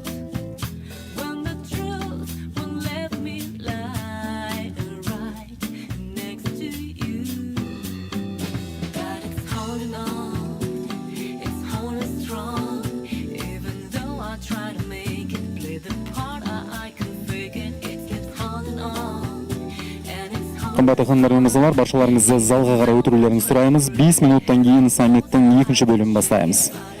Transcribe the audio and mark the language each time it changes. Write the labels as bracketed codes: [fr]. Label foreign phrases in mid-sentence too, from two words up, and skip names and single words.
[en] When the truth won't let me lie right next to you. God, it's holding on, it's holding strong. Even though I try to make it, play the part I can fake it. It keeps holding on, and it's holding. [kk] Қымбатты ханымдар мен мырзалар, баршаларыңызды залға қарай өтірулеріңізді сұраймыз. 5 минуттан кейін саммиттің екінші бөлімін бастаймыз.